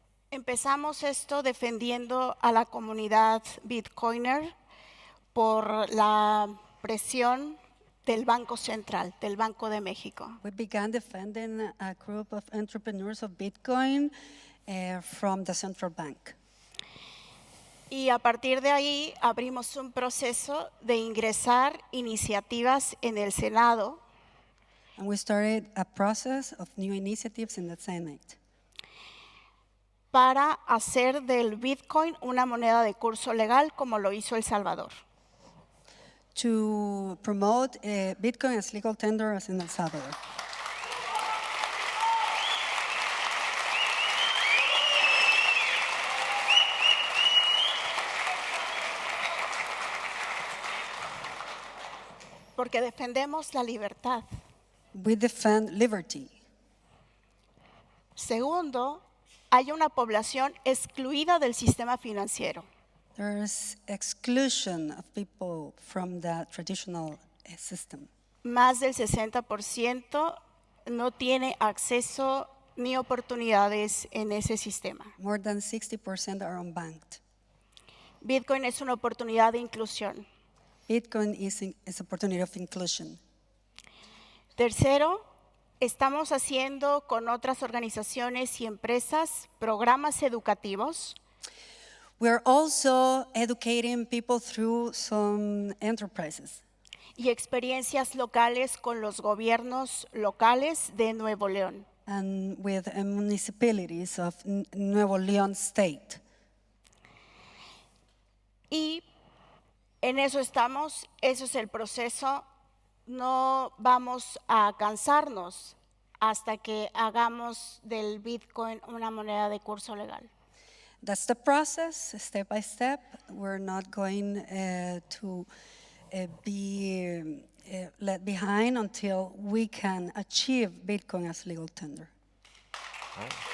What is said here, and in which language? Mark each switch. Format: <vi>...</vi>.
<es>Empezamos esto defendiendo a la comunidad Bitcoiner por la presión del Banco Central, del Banco de México.</es> <en>We began defending a group of entrepreneurs of Bitcoin from the central bank.</en> <es>Y a partir de ahí abrimos un proceso de ingresar iniciativas en el Senado.</es> <en>And we started a process of new initiatives in the Senate</en> <es>para hacer del Bitcoin una moneda de curso legal, como lo hizo El Salvador.</es> <en>to promote Bitcoin as legal tender as in El Salvador.</en> <es>Porque defendemos la libertad.</es> <en>We defend liberty.</en> <es>Segundo, hay una población excluida del sistema financiero.</es> <en>There's exclusion of people from the traditional system.</en> <es>Más del 60% no tiene acceso ni oportunidades en ese sistema.</es> <en>More than 60% are unbanked.</en> <es>Bitcoin es una oportunidad de inclusión.</es> <en>Bitcoin is opportunity of inclusion.</en> <es>Tercero, estamos haciendo con otras organizaciones y empresas programas educativos.</es> <en>We're also educating people through some enterprises</en> <es>Y experiencias locales con los gobiernos locales de Nuevo León.</es> <en>and with municipalities of Nuevo León State.</en> <es>Y en eso estamos, eso es el proceso. No vamos a cansarnos hasta que hagamos del Bitcoin una moneda de curso legal.</es> <en>That's the process, step by step. We're not going to be left behind until we can achieve Bitcoin as legal tender. Right.</en>